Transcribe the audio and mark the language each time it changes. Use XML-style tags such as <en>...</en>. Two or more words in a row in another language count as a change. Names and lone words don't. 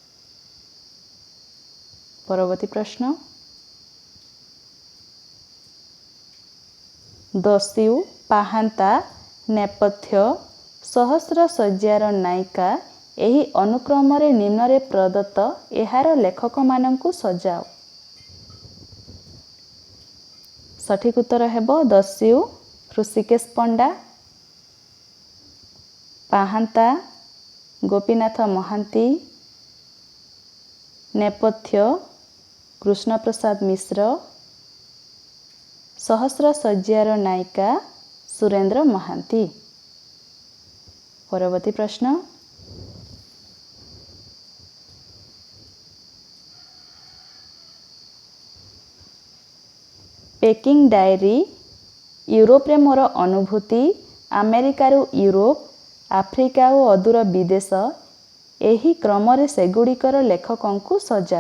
<or>ପରବର୍ତ୍ତୀ ପ୍ରଶ୍ନ ଦସ୍ୟୁ, ପାହାନ୍ତା, ନେପଥ୍ୟ, ସହସ୍ର ସଜ୍ଜାର ନାୟିକା ଏହି ଅନୁକ୍ରମ ନିମ୍ନ ପ୍ରଦତ୍ତ ଏହାର ଲେଖକ ମାନଙ୍କୁ ସଜାଅ। ସଠିକ ଉତ୍ତର ହେବ ଦସ୍ୟୁ ଋଷିକେଶ ପଣ୍ଡା, ପାହାନ୍ତା ଗୋପୀନାଥ ମହାନ୍ତି, ନେପଥ୍ୟ କୃଷ୍ଣ ପ୍ରସାଦ ମିଶ୍ର, ସହସ୍ର ସଜ୍ଜାର ନାୟିକା ସୁରେନ୍ଦ୍ର ମହାନ୍ତି। ପରବର୍ତ୍ତୀ ପ୍ରଶ୍ନ ପେକିଂ ଡାଏରି, ୟୁରୋପ ରେ ମୋର ଅନୁଭୂତି, ଆମେରିକାରୁ ୟୁରୋପ, ଆଫ୍ରିକା ଔର ଅଦୂର ବିଦେଶ ଏହି କ୍ରମରେ ସେଗୁଡ଼ିକର ଲେଖକୋଂ ସଜାଅ।</or>